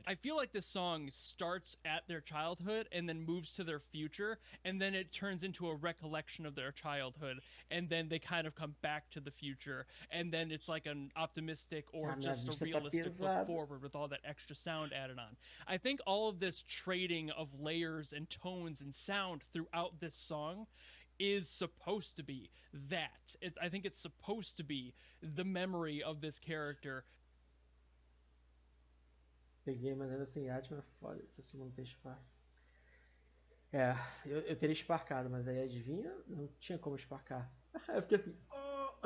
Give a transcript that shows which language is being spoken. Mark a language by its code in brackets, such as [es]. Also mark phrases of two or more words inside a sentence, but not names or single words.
[en] I feel like this song starts at their childhood and then moves to their future, and then it turns into a recollection of their childhood, and then they kind of come back to the future, and then it's like an optimistic or just a realistic look forward with all that extra sound added on. I think all of this trading of layers and tones and sound throughout this song is supposed to be that. I think it's supposed to be the memory of this character. [pt] Peguei, mas ainda assim, Atman é foda, se não tem spark. É, eu teria sparkado, mas aí adivinha? Não tinha como sparkar. Eu fiquei assim, oh!